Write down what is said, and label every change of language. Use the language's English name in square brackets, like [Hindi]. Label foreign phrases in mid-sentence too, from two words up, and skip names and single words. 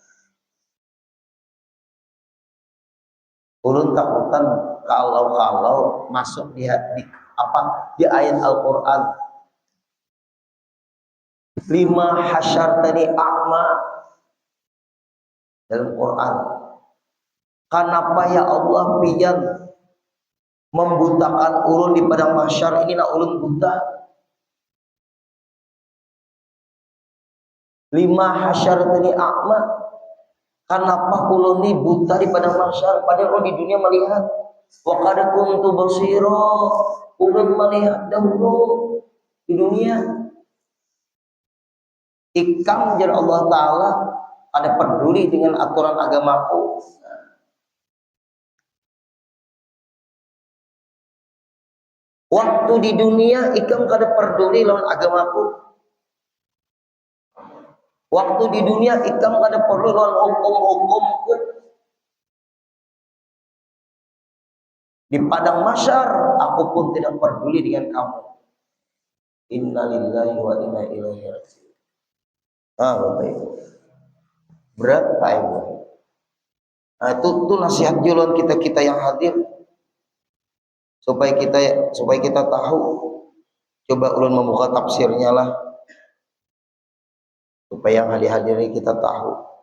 [Banjar] Ulun takutan kalau masuk di ayat Al-Qur'an 5 [Arabic] حشرتني أعمى [Banjar] dalam Quran. Kenapa ya Allah pian membutakan ulun di padang mahsyar ini, nak ulun buta? [Arabic] 5 حشرتني أعمى. [Banjar] Kenapa ulun ini buta di padang mahsyar padahal di dunia melihat? [Arabic] وقد كنت بصيرا, [Banjar] ulun melihat dahulu di dunia. Ikam jar Allah Ta'ala ada peduli dengan aturan agamaku. Waktu di dunia ikam kada peduli lawan agamaku. Waktu di dunia ikam kada peduli lawan hukum-hukumku. [Indonesian] Di padang mahsyar aku pun tidak peduli dengan kamu. [Arabic] إنا لله وإنا إليه راجعون. [Indonesian] Bapak Ibu. Berat Pak Ibu. Nah, itu nasihat jualan kita yang hadir supaya kita tahu. [Banjar] Coba ulun membuka tafsirnya lah supaya yang hadir ini kita tahu.